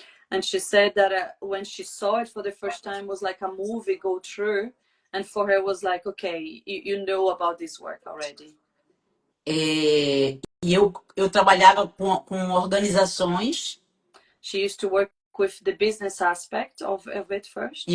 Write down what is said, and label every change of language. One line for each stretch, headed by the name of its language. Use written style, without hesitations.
English: And she said that when she saw it for the first time, was like a movie go through, and for her was like, okay, you know about this work already.
Portuguese: E eu trabalhava com organizações.
English: She used to work with the business aspect of it first.